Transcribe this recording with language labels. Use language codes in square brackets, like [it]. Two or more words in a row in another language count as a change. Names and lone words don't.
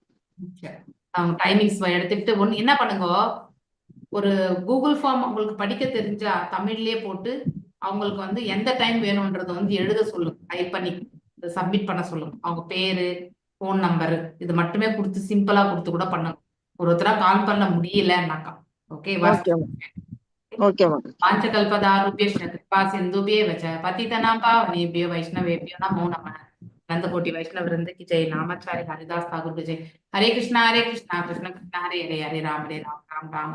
[ta] அவங்க டைமிங்ஸ் எடுத்துக்கிட்டு ஒன்னு என்ன பண்ணுங்க, ஒரு [en] Google form [ta] உங்களுக்கு படிக்க தெரிஞ்சா தமிழ்லயே போட்டு அவங்களுக்கு வந்து எந்த டைம் வேணும்ன்றத வந்து எழுத சொல்லுங்க, டைப் பண்ணி சப்மிட் பண்ண சொல்லுங்க. அவங்க பேரு, [en] phone number [ta] இது மட்டுமே கொடுத்து சிம்பிளா கொடுத்து கூட பண்ணுங்க. ஒருத்தரா கால் பண்ண முடியலன்னாக்கா. ஓகே, [sa] वाञ्छाकल्पतरुभ्यश्च कृपा सिन्धुभ्येव च पतितानां पावनेभ्यो वैष्णवेभ्यो नमो नमः. [hi] नंदकोटि वैष्णव वृंद की जय. नामाचार्य हरिदास ठाकुर की जय. [sa] हरे कृष्णा कृष्ण कृष्ण हरे हरे, हरे राम राम राम